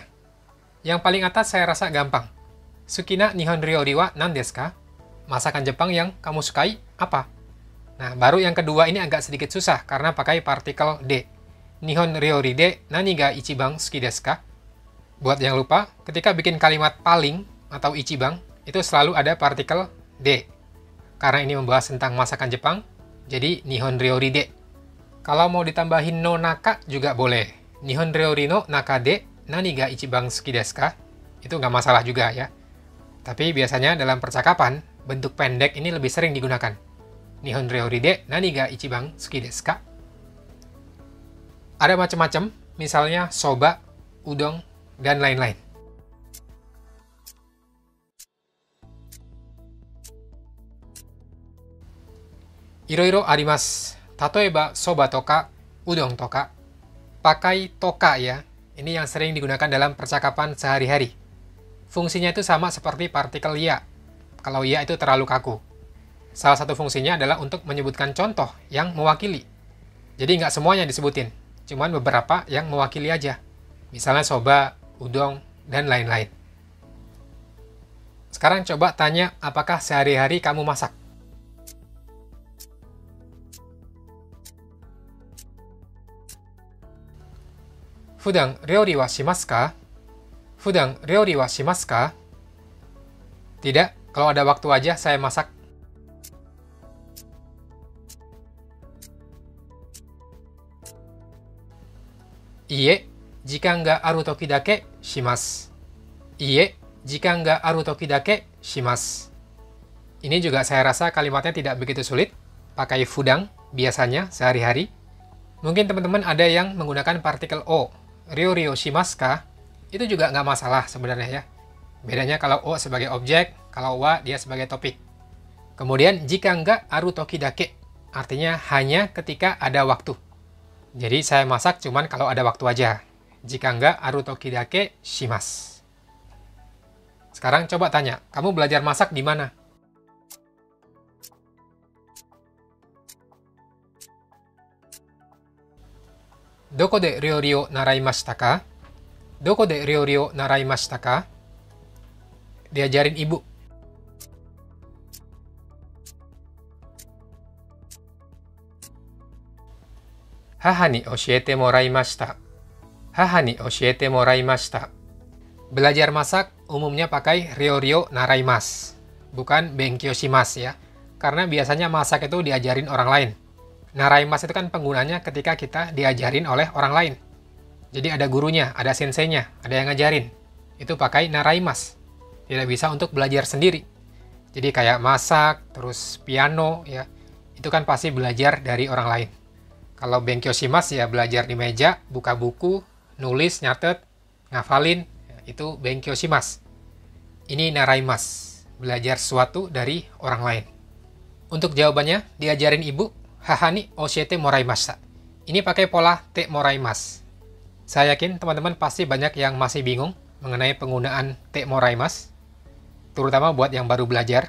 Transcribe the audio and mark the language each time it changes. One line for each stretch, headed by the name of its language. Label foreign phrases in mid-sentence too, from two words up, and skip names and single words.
Indonesian: Yang paling atas saya rasa gampang.
Japanese: 好きな日本料理は何ですか?
Indonesian: Masakan Jepang yang kamu sukai apa? Nah, baru yang kedua ini agak sedikit susah karena pakai partikel de.
Japanese: 日本料理で何が一番好きですか?
Indonesian: Buat yang lupa, ketika bikin kalimat paling atau ichiban, itu selalu ada partikel de. Karena ini membahas tentang masakan Jepang, jadi
Japanese: 日本料理で.
Indonesian: Kalau mau ditambahin
Japanese: の中
Indonesian: juga boleh.
Japanese: 日本料理の中で何が一番好きですか?
Indonesian: Itu nggak masalah juga ya. Tapi biasanya dalam percakapan, bentuk pendek ini lebih sering digunakan.
Japanese: 日本料理で何が一番好きですか?
Indonesian: Ada macam-macam, misalnya soba, udon, dan lain-lain.
Japanese: いろいろあります. 例えばそばとか、うどんとか.
Indonesian: Pakai toka ya. Ini yang sering digunakan dalam percakapan sehari-hari. Fungsinya itu sama seperti partikel ya. Kalau ya itu terlalu kaku. Salah satu fungsinya adalah untuk menyebutkan contoh yang mewakili. Jadi nggak semuanya disebutin. Cuman beberapa yang mewakili aja. Misalnya soba, udon, dan lain-lain. Sekarang coba tanya apakah sehari-hari kamu masak?
Japanese: 普段料理はしますか? 普段料理はしますか?
Indonesian: Tidak, kalau ada waktu aja saya masak.
Japanese: いいえ、時間がある時だけします. いいえ、時間がある時だけします.
Indonesian: Ini juga saya rasa kalimatnya tidak begitu sulit. Pakai fudan biasanya sehari-hari. Mungkin teman-teman ada yang menggunakan partikel o.
Japanese: 料理をしますか?
Indonesian: Itu juga nggak masalah sebenarnya ya. Bedanya kalau o sebagai objek, kalau wa dia sebagai topik. Kemudian jika nggak
Japanese: ある時だけ,
Indonesian: artinya hanya ketika ada waktu. Jadi saya masak cuman kalau ada waktu aja. Jika nggak
Japanese: ある時だけします.
Indonesian: Sekarang coba tanya, kamu belajar masak di mana?
Japanese: どこで料理を習いましたか? どこで料理を習いましたか?
Indonesian: Diajarin ibu.
Japanese: 母に教えてもらいました. 母に教えてもらいました.
Indonesian: Belajar masak umumnya pakai
Japanese: 料理を習います,
Indonesian: bukan
Japanese: 勉強します
Indonesian: ya. Karena biasanya masak itu diajarin orang lain. Naraimasu itu kan penggunanya ketika kita diajarin oleh orang lain. Jadi ada gurunya, ada senseinya, ada yang ngajarin. Itu pakai naraimasu. Tidak bisa untuk belajar sendiri. Jadi kayak masak, terus piano ya. Itu kan pasti belajar dari orang lain. Kalau
Japanese: 勉強します
Indonesian: ya belajar di meja, buka buku, nulis, nyatet, ngafalin, itu
Japanese: 勉強します.
Indonesian: Ini naraimasu, belajar sesuatu dari orang lain. Untuk jawabannya, diajarin ibu,
Japanese: 母に教えてもらいました.
Indonesian: Ini pakai pola
Japanese: てもらいます.
Indonesian: Saya yakin teman-teman pasti banyak yang masih bingung mengenai penggunaan
Japanese: てもらいます,
Indonesian: terutama buat yang baru belajar.